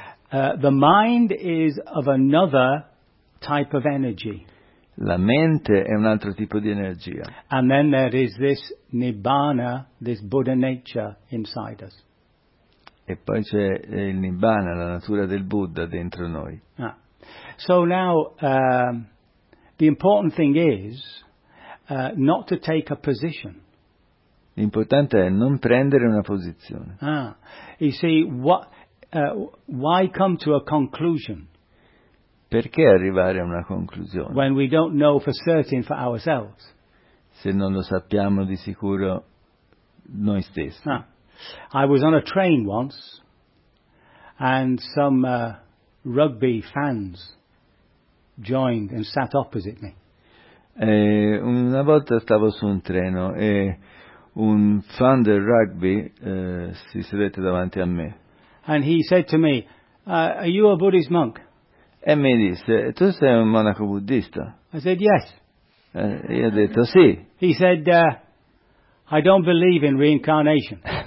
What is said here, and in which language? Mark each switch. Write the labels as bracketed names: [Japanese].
[English] The mind is of another type of energy. [Italian] La mente è un altro tipo di energia. [English] And then there is this Nibbana, this Buddha nature inside us. [Italian] E poi c'è il Nibbana, la natura del Buddha dentro noi. Ah. [English] So now, the important thing is not to take a position. [Italian] L'importante è non prendere una posizione. [English] Ah, you see, why come to a conclusion? [Italian] Perché arrivare a una conclusione? [English] When we don't know for certain for ourselves. [Italian] Se non lo sappiamo di sicuro noi stessi. Ah. [English] I was on a train once, and some rugby fans joined and sat opposite me. [Italian] Una volta stavo su un treno e un fan del rugby si sedette davanti a me. [English] And he said to me, "Are you a Buddhist monk?" [Italian] E mi disse, "Tu sei un monaco buddista?" [English] I said, "Yes." [Italian] Io ho detto sì. [English] He said, "I don't believe in reincarnation."